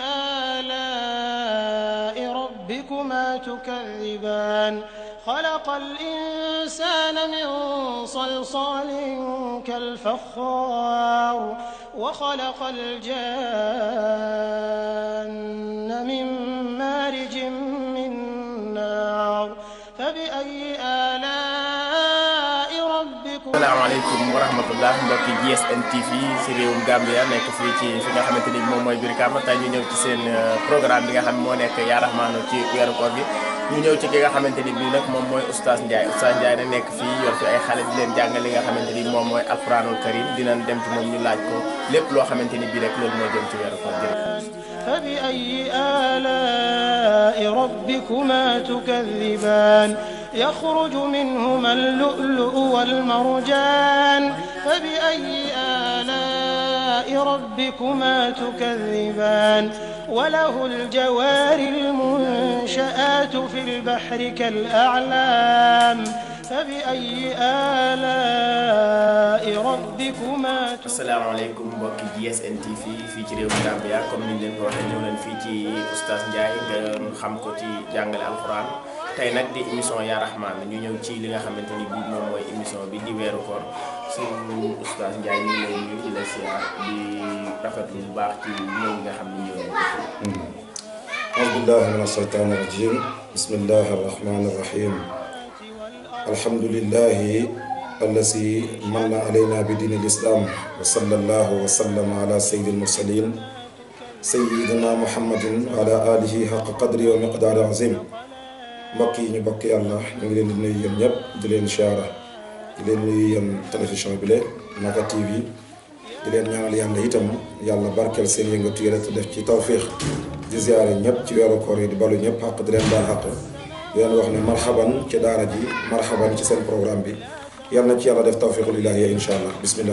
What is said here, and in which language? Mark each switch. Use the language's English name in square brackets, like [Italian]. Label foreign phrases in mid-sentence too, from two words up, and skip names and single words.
[Arabic] آلاء ربكما تكذبان خلق الإنسان من صلصال كالفخار وخلق الجان من مارج من نار فبأي آلاء ربكما السلام عليكم ورحمة الله [Wolof] mbokki GSN TV si réewum Gambia nekk fii ci fi nga xamante ni moom mooy Brikama tey ñu ñëw ci seen programme bi nga xam ne moo nekk yaa rahmaano ci weeru koor gi ñu ñëw ci ki nga xamante ni bii nag moom mooy Oustaz Ndiaye na nekk fii yor fi ay xale di leen jàngal li nga xamante ni moom mooy [Arabic] القرآن الكريم [Wolof] dinañ dem ci moom ñu laaj ko lépp loo xamante ni bii rek loolu moo jëm ci weeru koor gi. [Arabic] فبأي آلاء ربكما تكذبان يخرج منهما اللؤلؤ والمرجان فبأي آلاء ربكما تكذبان وله الجوار المنشآت في البحر كالأعلام فبأي آلاء ربكما تكذبان. [Wolof] asalaamaaleykum mbokki GSN TV fii ci réewum Gambia comme niñ leen ko waxee ñëw leen fii ci Oustaz Ndiaye nga xam ko ci jàngale alquran tey nag di émission yaa rahmaan ñu ñëw ci li nga xamante ni bii moom mooy émission bi di weeru koor suñu Oustaz Ndiaye ñu ngi lay nuyu di la siyaar di rafetlu bu baax ci ñëw nga xam ni ñëw nañ ko. [Arabic] أعوذ بالله من الشيطان الرجيم بسم الله الرحمن الرحيم الحمد لله الذي من علينا بدين الإسلام وصلى الله وسلم على سيد المرسلين سيدنا محمد وعلى آله حق قدره ومقدار عظيم [Wolof] mbokk yi ñu bokk yàlla ñu ngi leen di nuyu yéen ñëpp di leen siyaara di leen nuyu yéen télévision bi le Naka TV di leen ñaanal yàlla itam yàlla barkeel seen yëngatu yi rek def ci tawfiix di ziyaare ñëpp ci weeru koor yi di balu ñëpp xaq di leen baal xaq di leen wax ne marhaban ci daara ji marhaban ci seen programme bi yàlla na ci yàlla def [Arabic] توفيق الإله إن شاء الله بسم الله.